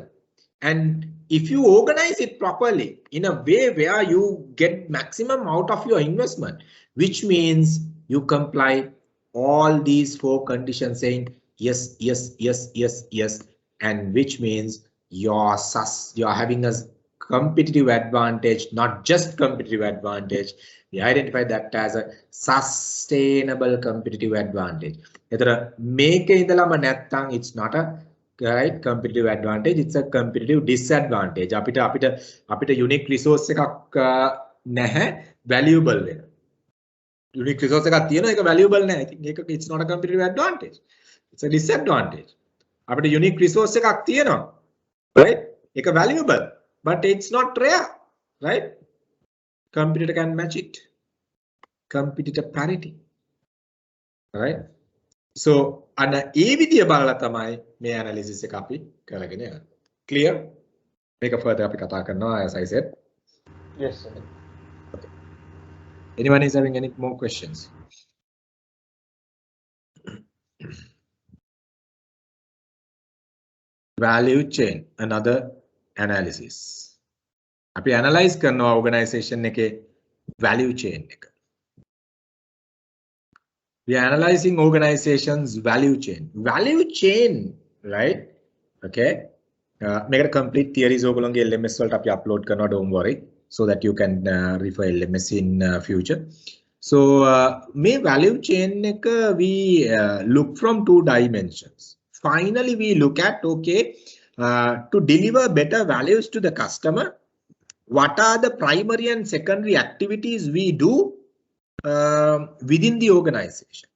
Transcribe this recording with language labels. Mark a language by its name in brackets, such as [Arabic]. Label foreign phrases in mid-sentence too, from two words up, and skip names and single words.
[English] And if you organize it properly in a way where you get maximum out of your investment, which means you comply all these 4 conditions saying yes, yes, yes, yes, yes, and which means you're having a competitive advantage, not just competitive advantage. We identify that as a sustainable competitive advantage. It's not a right competitive advantage, it's a competitive disadvantage. [Sinhala] අපිට [English] unique resource [Sinhala] එකක් නැහැ valuable වෙන. [English] Unique resource [Sinhala] එකක් තියෙනවා ඒක valuable නැහැ. [English] I think ඒක it's not a competitive advantage, it's a disadvantage. [Sinhala] අපිට [English] unique resource [Sinhala] එකක් තියෙනවා, right? [English] ඒක valuable, but it's not rare, right? Competitor can match it. Competitor parity, right? [Sinhala] So අන්න ඒ විදිය බලලා තමයි මේ analysis එක අපි කරගෙන යන්නේ. Clear? මේක further අපි කතා කරනවා [English] as I said. Yes sir. Okay. Anyone is having any more questions? Value chain, another analysis. [Sinhala] අපි analyze කරනවා organization එකේ [English] value chain [Sinhala] එක. [English] We are analyzing organization's value chain. Value chain, right? Okay. Make a complete theories ogolonge LMS [Sinhala] වලට අපි upload කරනවා, [English] don't worry, so that you can refer LMS in future. So මේ value chain එක we look from 2 dimensions. Finally, we look at to deliver better values to the customer, what are the primary and secondary activities we do within the organization.